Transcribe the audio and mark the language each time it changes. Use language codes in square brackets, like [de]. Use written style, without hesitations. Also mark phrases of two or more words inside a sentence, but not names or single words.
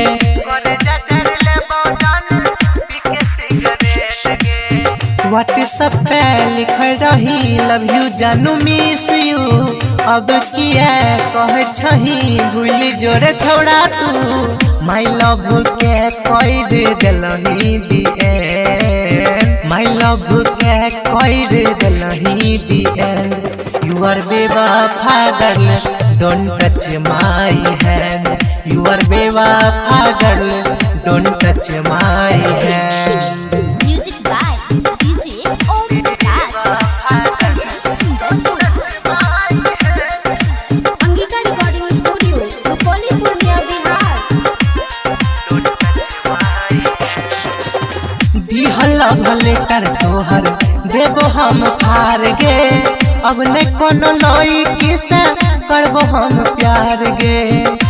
[anp] व्हाट्सएप पे लिख रही [en] love you [anp] जानू [en] miss you, [anp] अब किए कह छही भूल जोरे छोड़ा तू। [en] my love [anp] के कोई दिलही दिए, [en] my love [anp] के कोई दिलही दिए। [en] You are bewafa girl don't touch my hand, you are bewafa girl don't touch my hand. Music by DJ ओम प्रकाश संगीत सुंदर। [anp] अंगिका रिकॉर्डिंग स्टूडियो रुपौली पूर्णिया बिहार। दिहला भले कर तोहर देबो हम फार गे, अब न कोनो लड़की से करबो हम प्यार गे।